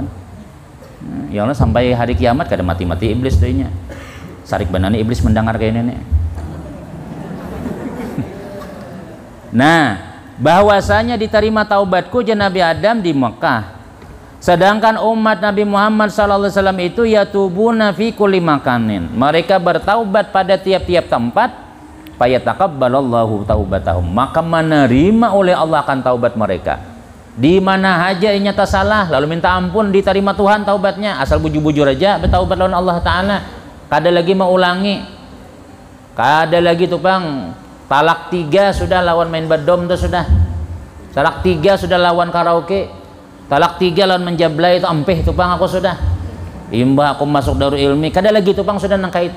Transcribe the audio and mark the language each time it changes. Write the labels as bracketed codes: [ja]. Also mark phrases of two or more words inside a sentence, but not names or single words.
[bjn] Ya Allah sampai hari kiamat kada mati-mati iblis doanya. Sarik banani iblis mendengar kayak ini. Nah, bahwasanya diterima taubatku Nabi Adam di Mekah. Sedangkan umat Nabi Muhammad SAW itu [ar] يتوبون في كل مكان. [bjn] Mereka bertaubat pada tiap-tiap tempat. [ar] فيتقبل الله توبتهم, [bjn] maka menerima oleh Allah akan taubat mereka. Di mana aja inya tak salah lalu minta ampun diterima Tuhan taubatnya, asal bujur-bujur aja bertaubat lawan Allah Ta'ala. Kada lagi mau ulangi, kada lagi tuh bang talak 3 sudah lawan main bedom tuh sudah, talak 3 sudah lawan karaoke, talak 3 lawan menjablay itu ampeh tuh bang aku sudah imbah aku masuk Darul Ilmi, kada lagi tuh bang sudah nangka itu.